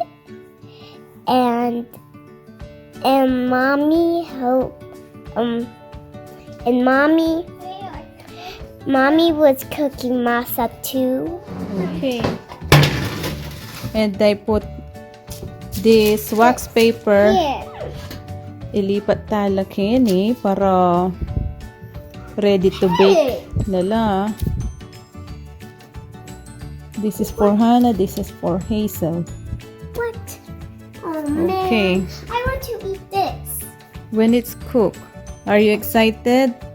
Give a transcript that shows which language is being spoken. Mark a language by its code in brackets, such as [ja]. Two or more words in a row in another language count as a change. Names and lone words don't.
[en] And mommy mommy was cooking masa too. okay. And I put this wax paper. [pam] Ilipat talakin para [en] ready to bake [pam] nala. [en] This is for Hannah, this is for Hazel. What? Oh Okay. I want to eat this. When it's cooked, are you excited?